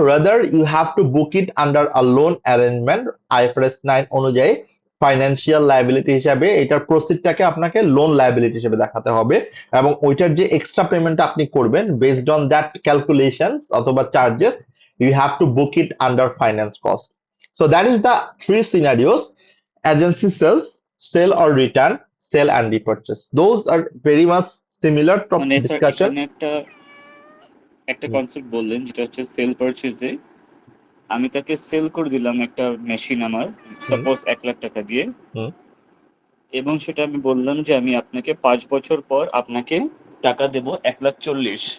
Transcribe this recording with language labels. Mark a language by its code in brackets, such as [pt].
[en] Rather you have to book it under a loan arrangement. [bn] IFRS 9 অনুযায়ী financial liability হিসাবে এটার প্রসিডটাকে আপনাকে loan liability হিসেবে দেখাতে হবে, এবং ওইটার যে এক্সট্রা পেমেন্ট আপনি করবেন বেসড অন দ্যাট ক্যালকুলেশনস অথবা charges, [en] You have to book it under finance cost. So that is the three scenarios: agency sells, sell or return, sell and repurchase. Those are very much similar to [bn] মানে sir [en] discussion. [bn] এখানে একটা একটা concept বললেন যেটা হচ্ছে sell পারচেজে আমি তাকে sell করে দিলাম একটা মেশিন আমার, হুম, সাপোজ 1 লাখ টাকা দিয়ে, হুম, এবং সেটা আমি বললাম যে আমি আপনাকে 5 বছর পর আপনাকে টাকা দেব 1,40,000।